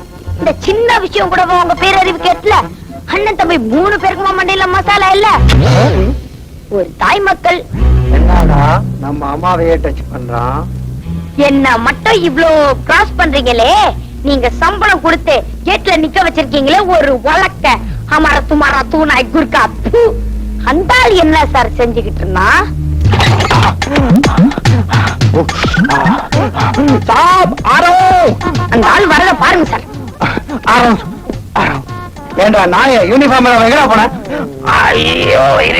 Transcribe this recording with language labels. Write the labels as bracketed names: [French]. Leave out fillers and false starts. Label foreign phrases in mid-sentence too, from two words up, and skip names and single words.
[Tamil] இந்த சின்ன விஷயம் கூட உங்க பேரறிவு கேட்கல. அண்ணன் தம்பி 3 பேருக்குமா மண்டையில மசாலா இல்ல? ஒரு தாய் மக்கள் என்னடா நம்ம அம்மாவையே டச் பண்றான். என்ன மட்டும் இவ்ளோ கிராஸ் பண்றீங்களே? நீங்க சம்பளம் கொடுத்து கேட்ல நிக்க வச்சிருக்கீங்களே ஒரு வழக்க. हमारा तुम्हारा तू नाई गुरका அந்த ஆள் என்ன சார் செஞ்சுக்கிட்டு இருந்தா? சாப் ஆரோ அந்த ஆள் வரத பாருங்க சார். ஆரோ ஏண்டா நாய யூனிஃபார்ம்ல எங்கடா போன? ஐயோ இது